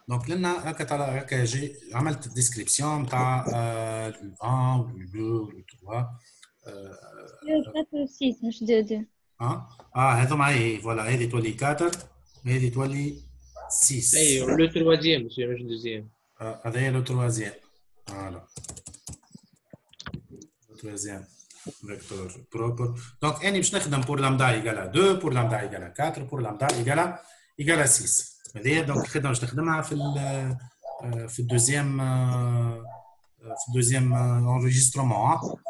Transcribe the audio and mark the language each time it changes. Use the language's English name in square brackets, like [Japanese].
[French] Donc, là, j'ai [Arabic] عملت [French] description تاع le 1 ou le 2 ou le 3. [Arabic] 4 و 6 مش 2 هذو معي voilà هذه تولي 4 وهذه تولي 6. اي لو تروازيام مش دوزيام. [French] هذا le troisième. Voilà. Le troisième vecteur propre. Donc, [Arabic] أنا باش نخدم [French] pour lambda égale à 2, pour lambda égale à 4, pour lambda égale à 6. [Arabic] هذه donc الخدمة باش نخدمها في الدوزيام enregistrement.